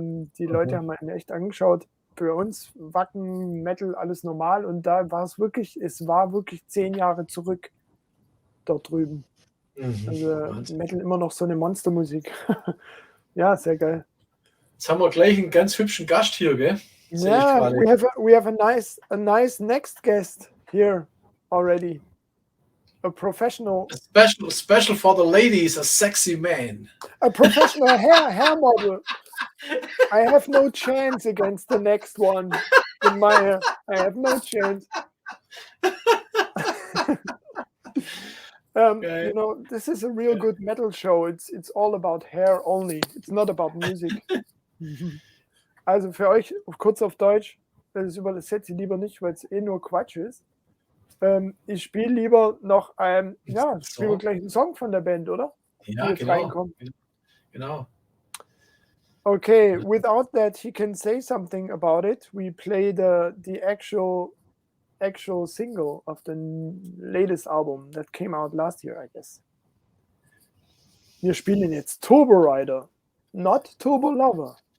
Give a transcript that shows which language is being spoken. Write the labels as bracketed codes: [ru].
[de] Die Leute haben einen echt angeschaut. Für uns Wacken, Metal, alles normal. Und da war es war wirklich 10 Jahre zurück dort drüben. Also Metal immer noch so eine Monstermusik. Ja, sehr geil. Jetzt haben wir gleich einen ganz hübschen Gast hier, gell? [en] Yeah, we have a nice next guest here already. A professional. Special for the ladies, a sexy man. A professional hair model. I have no chance against the next one in my hair. I have no chance. You know, this is a real good metal show. It's all about hair only. It's not about music. [de] Also für euch, kurz auf Deutsch, das übersetze ich lieber nicht, weil es nur Quatsch ist. Ich spiele lieber noch spielen wir gleich einen Song von der Band, oder? Ja, genau. [en] Okay, without that he can say something about it. We play the actual single of the latest album that came out last year, I guess. [de] Wir spielen jetzt Turbo Rider, [en] not Turbo Lover.